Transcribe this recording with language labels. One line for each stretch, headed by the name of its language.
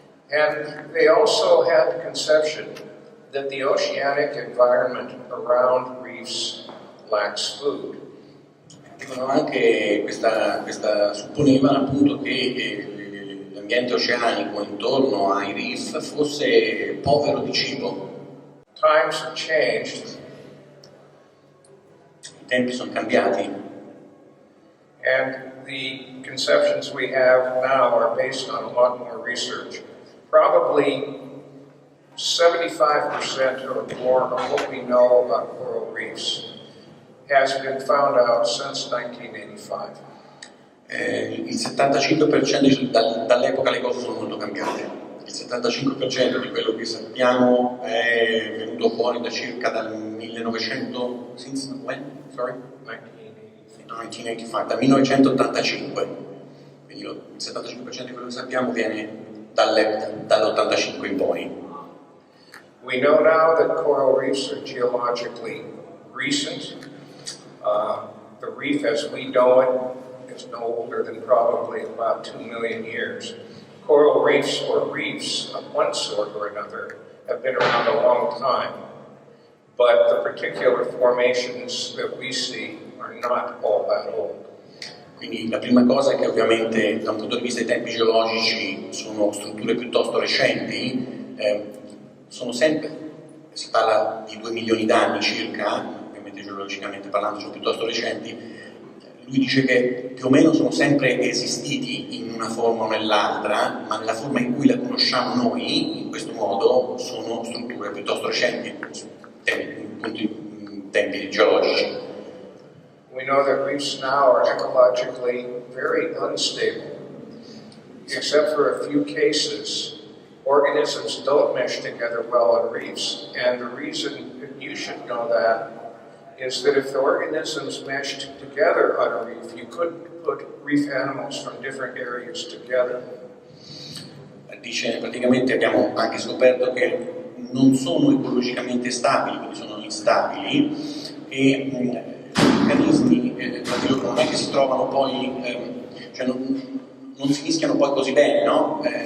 English: And they also had the conception that the oceanic environment around reefs lacks food.
Italian: Dicono anche supponevano appunto che l'ambiente oceanico intorno ai reef fosse povero di cibo.
English: Times have changed.
Italian: I tempi sono cambiati.
English: And the conceptions we have now are based on a lot more research. Probably 75% or more of what we know about coral reefs has been found out since 1985.
Italian: Il 75% dall'epoca le cose sono molto cambiate. Il 75% di quello che sappiamo è venuto fuori da circa dal 1900,
English: since when? Sorry?
Italian: 1985, dal 1985. Quindi il 75% di quello che sappiamo viene dall'85 in poi.
English: We know now that coral reefs are geologically recent. The reef as we know it is no older than probably about 2 million years. Coral reefs or reefs of one sort or another have been around a long time, but the particular formations that we see are not all that old.
Italian: Quindi la prima cosa è che ovviamente da un punto di vista dei tempi geologici sono strutture piuttosto recenti, si parla di 2 milioni d'anni circa, ovviamente geologicamente parlando sono piuttosto recenti. Lui dice che più o meno sono sempre esistiti in una forma o nell'altra, ma nella forma in cui la conosciamo noi, in questo modo, sono strutture piuttosto recenti, tempi geologici.
English: We know that reefs now are ecologically very unstable. Except for a few cases, organisms don't mesh together well on reefs, and the reason that you should know that is that if the organisms meshed together on a reef, you couldn't put reef animals from different areas together.
Italian: Dice, praticamente abbiamo anche scoperto che non sono ecologicamente stabili, quindi sono instabili, e gli organismi tra di loro non è che si trovano poi, non si mischiano poi così bene, no?